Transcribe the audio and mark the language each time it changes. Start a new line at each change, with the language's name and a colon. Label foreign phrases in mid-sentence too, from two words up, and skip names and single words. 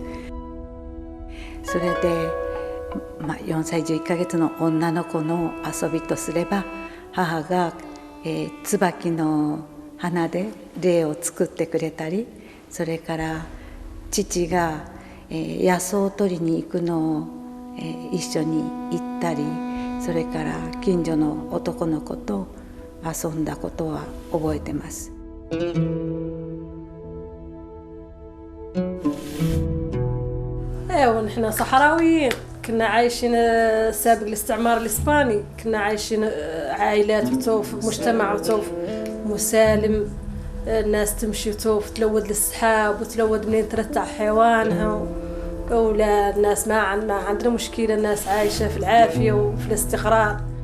Japanese: それで、4歳11ヶ月の女の子の遊びとすれば、母が、椿の花で霊を作ってくれたり、それから父が、野草を取りに行くのを、一緒に行ったり、それから近所の男の子と遊んだことは覚えてます。
Hassaniyya: ايوه نحن صحراويين، كنا عايشين سابق الاستعمار الاسباني، كنا عايشين عائلات وتوف، مجتمع وتوف مسالم، الناس تمشي وتوف تلود للسحاب وتلود منين ترتع حيوانها، ولا الناس ما عندنا مشكلة، الناس عايشة في العافية وفي الاستقرار.